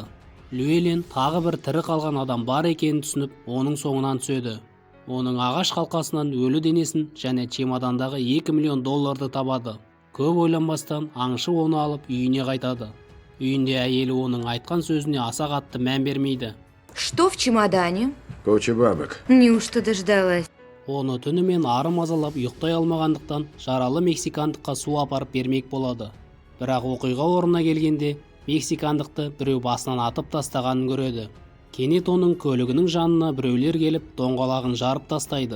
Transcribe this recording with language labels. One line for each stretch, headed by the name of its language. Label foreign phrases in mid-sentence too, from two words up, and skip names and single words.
Kazakh: Llewellyn тағы бір тірі қалған адам бар екенін түсініп, оның соңынан түседі. Оның ағаш қалқасынан өлі денесін және чемодандағы $2 миллион табады. Көп ойланбастан аңшы оны алып үйіне қайтады. Үйінде әйелі оның айтқан сөзіне аса қатты мән бермейді.
Russian: Что в чемодане? Куча бабок. Неужто дождалась?
Kazakh: Оны түнімен ары мазалап ұйықтай алмағандықтан жаралы мексикандыққа су апарып бермек болады. Бірақ оқиға орнына келгенде мексикандықты біреу басынан атып тастағанын көреді. Кенет оның көлігінің жанына біреулер келіп доңғалағын жарып тастайды.